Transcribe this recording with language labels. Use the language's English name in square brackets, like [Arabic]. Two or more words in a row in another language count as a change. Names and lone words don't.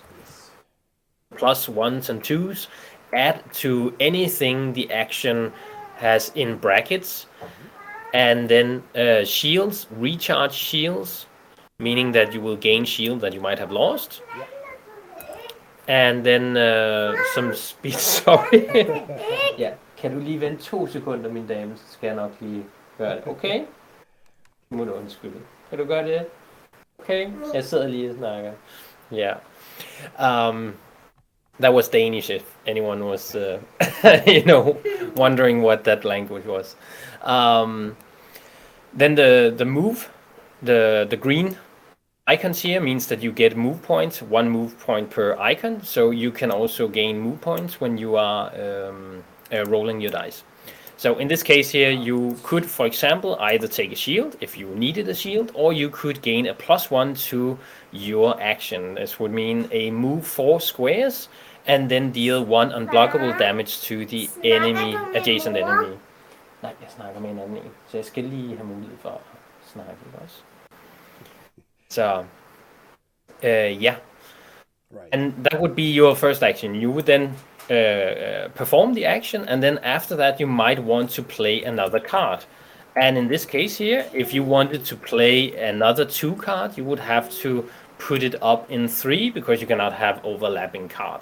[English] Plus ones and twos add to anything the action has in brackets. And then shields, recharge shields, meaning that you will gain shield that you might have lost. And then some speed, sorry. [Danish] Ja, kan du lige vente 2 sekunder, min dame, så skal jeg nok lige gøre det. Okay? Må du undskylde. Kan du gøre det? Okay, jeg sidder lige og snakker. [English] Yeah. That was Danish, if anyone was, wondering what that language was. Then the move, the green icons here means that you get move points, 1 move point per icon. So you can also gain move points when you are rolling your dice. So in this case here, you could, for example, either take a shield if you needed a shield, or you could gain a +1 to your action. This would mean a move 4 squares and then deal 1 unblockable damage to the adjacent enemy. [Danish] Nej, jeg snakker med en anden en, så jeg skal lige have mulighed for at snakke også. [English] So, yeah. Right. And that would be your first action. You would then perform the action, and then after that you might want to play another card. And in this case here, if you wanted to play another 2 card, you would have to put it up in 3 because you cannot have overlapping cards.